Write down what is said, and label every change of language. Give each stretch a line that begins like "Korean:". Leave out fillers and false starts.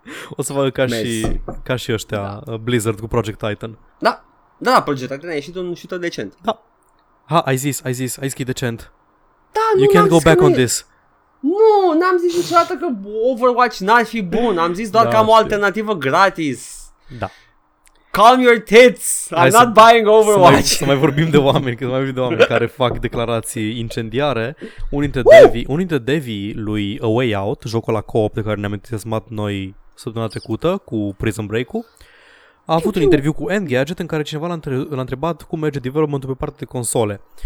Romanian: O să facă ca, și, ca și ăștia, da. Blizzard cu Project Titan. Da. Da, proiectat, a ieșit un shooter decent. Da. Ha, ai zis, ai zis că e decent. Da, nu,
English: you can't go back on this.
Romanian: Nu, n-am zis niciodată că Overwatch n-ar fi bun. Am zis doar da, că am o alternativă gratis. Da.
English: Calm your tits, I'm not buying Overwatch.
Romanian: Să mai vorbim de oameni, că mai vorbim de oameni care fac declarații incendiare. Unul dintre devi lui A Way Out, jocul la co-op de care ne-am entuziasmat noi săptămâna trecută cu Prison Break-ul, a avut un interviu cu Engadget în care cineva l-a întrebat cum merge developmentul pe partea de console.